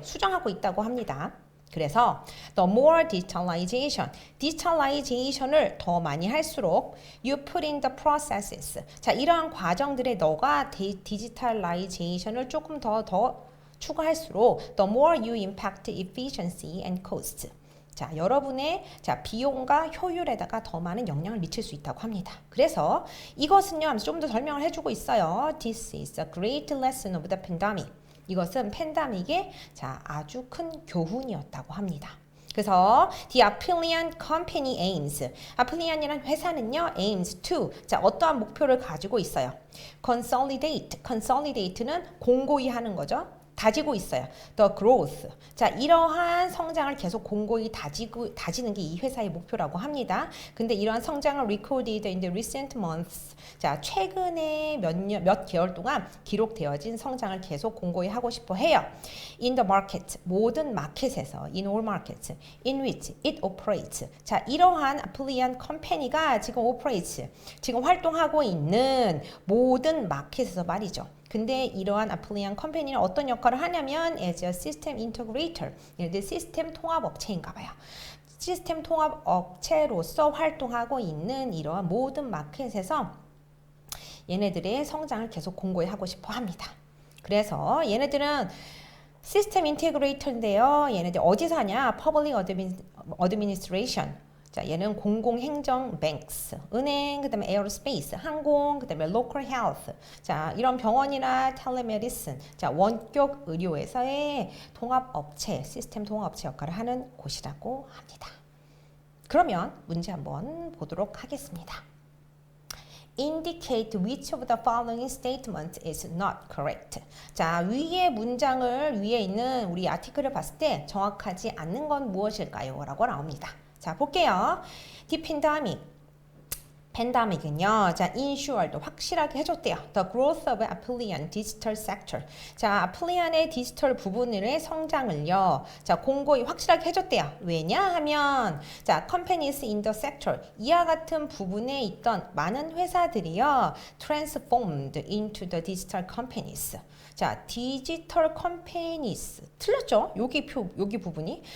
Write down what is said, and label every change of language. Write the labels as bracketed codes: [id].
[ko] 수정하고 있다고 합니다. 그래서 [en] the more digitalization [ko] 을 더 많이 할수록 [en] you put in the processes [ko] 자 이러한 과정들에 너가 digitalization을 조금 더 추가할수록 [en] the more you impact efficiency and cost [ko] 자, 여러분의 자, 비용과 효율에다가 더 많은 영향을 미칠 수 있다고 합니다. 그래서 이것은요, 좀 더 설명을 해주고 있어요. [en] This is a great lesson of the pandemic. [ko] 이것은 팬데믹의 자, 아주 큰 교훈이었다고 합니다. 그래서 [en] the Applian Company aims. [ko] Applian이라는 회사는요, [en] aims to. [ko] 자, 어떠한 목표를 가지고 있어요? Consolidate는 공고히 하는 거죠. 다지고 있어요. [en] The growth. [ko] 자, 이러한 성장을 계속 공고히 다지는 게 이 회사의 목표라고 합니다. 근데 이러한 성장을 [en] recorded in the recent months. [ko] 자, 최근에 몇 개월 동안 기록되어진 성장을 계속 공고히 하고 싶어 해요. [en] In the market. [ko] 모든 마켓에서 [en] in all markets in which it operates. [ko] 자, 이러한 Applian Company가 지금 operates. 지금 활동하고 있는 모든 마켓에서 말이죠. 근데 이러한 Applian 컴퍼니는 어떤 역할을 하냐면 [en] as a system integrator, [ko] 얘네들 시스템 통합 업체인가 봐요. 시스템 통합 업체로서 활동하고 있는 이러한 모든 마켓에서 얘네들의 성장을 계속 공고히 하고 싶어 합니다. 그래서 얘네들은 시스템 인테그레이터인데요. 얘네들 어디서 하냐? Public Administration. 자, 얘는 공공행정 banks, 은행, 그다음에 aerospace, 항공, 그다음에 local health. 자, 이런 병원이나 telemedicine, 자, 원격 의료에서의 통합업체, 시스템 통합업체 역할을 하는 곳이라고 합니다. 그러면 문제 한번 보도록 하겠습니다. [en] Indicate which of the following statement is not correct. [ko] 자, 위의 문장을 위에 있는 우리 아티클을 봤을 때 정확하지 않는 건 무엇일까요? 라고 나옵니다. 자, 볼게요. The 팬데믹은요, 자, ensured 확실하게 해줬대요. [en] The growth of Applian digital sector. [ko] 자, Applian의 디지털 부분의 성장을요, 자, 공고히 확실하게 해줬대요. 왜냐하면, 자, [en] companies in the sector [ko] 이와 같은 부분에 있던 많은 회사들이요, [en] transformed into the digital companies. [ko] 자, 디지털 컴퍼니스 틀렸죠? 여기 부분이.